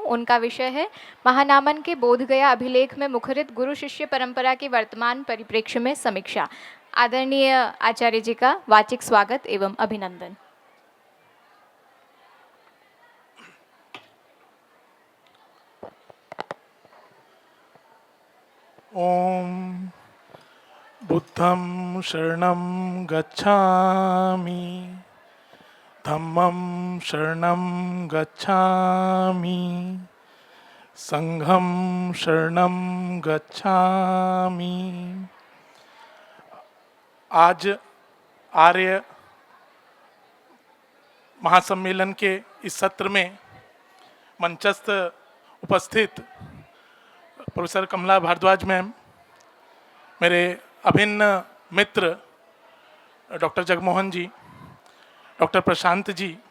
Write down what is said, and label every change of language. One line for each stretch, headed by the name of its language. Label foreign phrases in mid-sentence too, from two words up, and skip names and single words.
Hindi: उनका विषय है महानामन के बोधगया अभिलेख में मुखरित गुरु शिष्य परंपरा की वर्तमान परिप्रेक्ष्य में समीक्षा। आदरणीय आचार्य जी का वाचिक स्वागत एवं अभिनंदन।
Pali: ओम बुद्धं शरणं गच्छामि, धम्मं शरणं गच्छामि, संघं शरणं गच्छामि।
Hindi: आज आर्य महासम्मेलन के इस सत्र में मंचस्थ उपस्थित प्रोफेसर कमला भारद्वाज मैम, मेरे अभिन्न मित्र डॉक्टर जगमोहन जी, डॉक्टर प्रशांत जी,